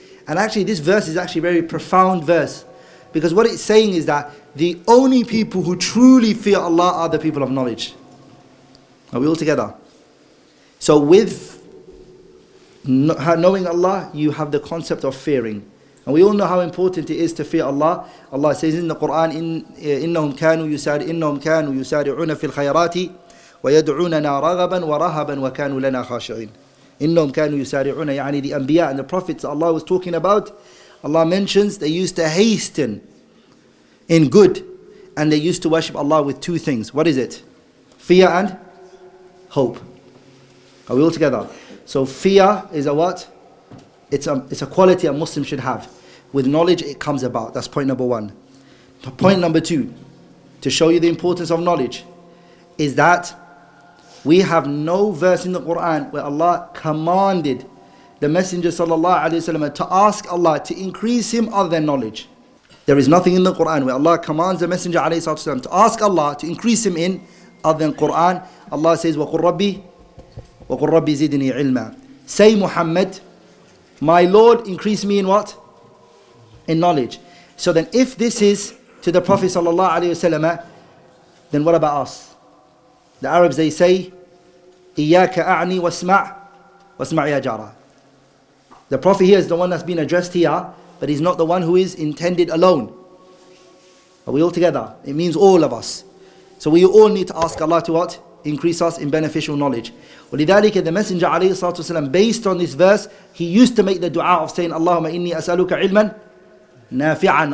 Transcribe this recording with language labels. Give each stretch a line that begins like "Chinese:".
English: And actually this verse is actually a very profound verse, because what it's saying is that the only people who truly fear Allah are the people of knowledge. Are we all together? So with knowing Allah, you have the concept of fearing. And we all know how important it is to fear Allah. Allah says in the Qur'an,
Arabic: إِنَّهُمْ كَانُوا يُسَارِعُونَ فِي الْخَيْرَاتِ وَيَدْعُونَنَا رَغَبًا وَرَهَبًا وَكَانُوا لَنَا خَاشِعِينَ. إِنَّهُمْ كَانُوا يُسَارِعُونَ, يعني
English: the Anbiya and the Prophets Allah was talking about. Allah mentions they used to hasten in good, and they used to worship Allah with two things. What is it? Fear and hope. Are we all together? So fear is a what? It's a quality a Muslim should have. With knowledge it comes about. That's point number one. Point number two, to show you the importance of knowledge, is that we have no verse in the Qur'an where Allah commanded the Messenger sallallahu alaihi wasallam to ask Allah to increase him other than knowledge. There is nothing in the Qur'an where Allah commands the Messenger alayhi wasallam to ask Allah to increase him in other than Qur'an. Allah says,
Arabic: وَقُلْ رَبِّي زِدْنِي عِلْمًا.
English: Say, Muhammad, my Lord, increase me in what? In knowledge. So then if this is to the Prophet sallallahu alaihi wasallam, then what about us? The Arabs, they say,
Arabic: إِيَّاكَ أَعْنِي وَاسْمَعْ يَا جَارَ.
English: The Prophet here is the one that's been addressed here, but he's not the one who is intended alone. Are we all together? It means all of us. So we all need to ask Allah to what? Increase us in beneficial knowledge.
Arabic: وَلِذَلِكَ
English: the Messenger alayhi salatu wasalam, based on this verse, he used to make the dua of saying,
Arabic: Allahumma inni as'aluka ilman nafi'an.